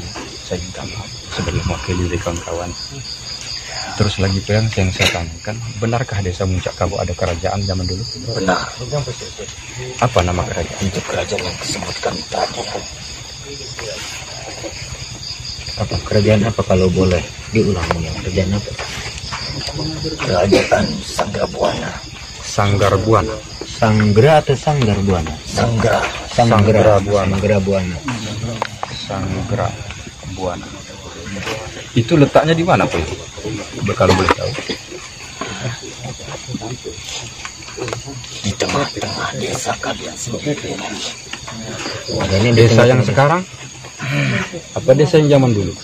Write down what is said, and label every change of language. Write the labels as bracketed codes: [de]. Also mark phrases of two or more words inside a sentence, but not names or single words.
[id] Saya minta maaf sebagai mewakili dari kawan-kawan. Terus lagi Puyang, yang saya tanyakan, benarkah desa Muncakabau ada kerajaan zaman dulu? Benar. Apa nama kerajaan? Itu kerajaan yang disebutkan tadi. Apa kerajaan apa kalau boleh diulang ya? Kerajaan apa? Kerajaan Sanggabuana. Sanggar Buana. Sanggra atau Sanggar Buana? Sanggra. Sanggra Buana. Sanggra Buana. Sanggra Buana. Itu letaknya di mana, Pak? Kalau boleh tahu. Di tengah-tengah desa kalian sendiri. Ini Desa yang sekarang? Apa desa yang zaman dulu?